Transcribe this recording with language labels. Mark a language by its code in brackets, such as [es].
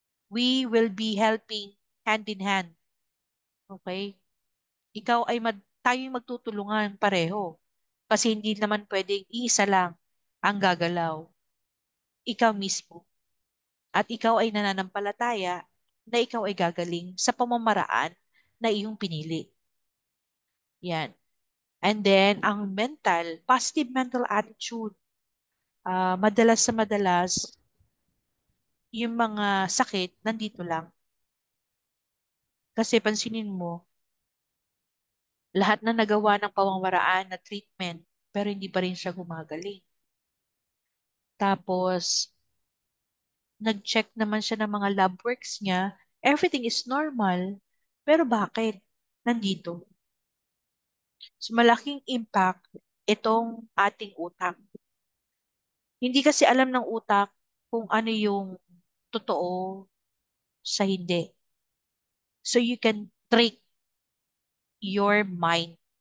[en] We will be helping hand in hand. Okay? [tl] Ikaw ay tayo'y magtutulungan pareho. Kasi hindi naman pwedeng isa lang ang gagalaw. Ikaw mismo. At ikaw ay nananampalataya na ikaw ay gagaling sa pamamaraan na iyong pinili. Yan. And then, ang mental, [en] positive mental attitude, [tl] madalas sa madalas, yung mga sakit, nandito lang. Kasi pansinin mo, lahat na nagawa ng pamamaraan na treatment, pero hindi pa rin siya gumagaling. Tapos, nag-check naman siya ng mga lab works niya, [en] everything is normal. [tl] Pero bakit? Nandito. So, malaking impact itong ating utak. Hindi kasi alam ng utak kung ano yung totoo sa hindi. [en] So, you can trick your mind.